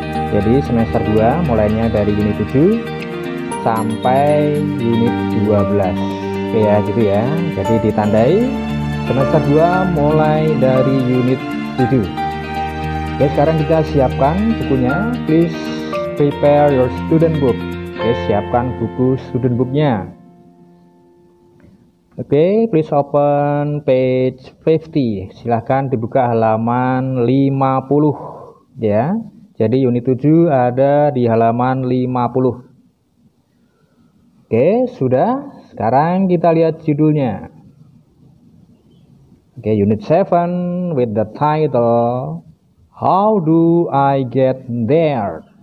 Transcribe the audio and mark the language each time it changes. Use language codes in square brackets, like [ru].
[id] Jadi semester 2 mulainya dari unit 7 sampai unit 12. Oke ya, gitu ya. Jadi ditandai semester 2 mulai dari unit 7. Oke, sekarang kita siapkan bukunya. [en] Please prepare your student book. [id] Oke, siapkan buku student booknya. [en] Oke, please open page 50. [id] Silahkan dibuka halaman 50 ya. Jadi unit 7 ada di halaman 50. Oke, sudah. Sekarang kita lihat judulnya. [en] Oke, unit 7 with the title How do I get there?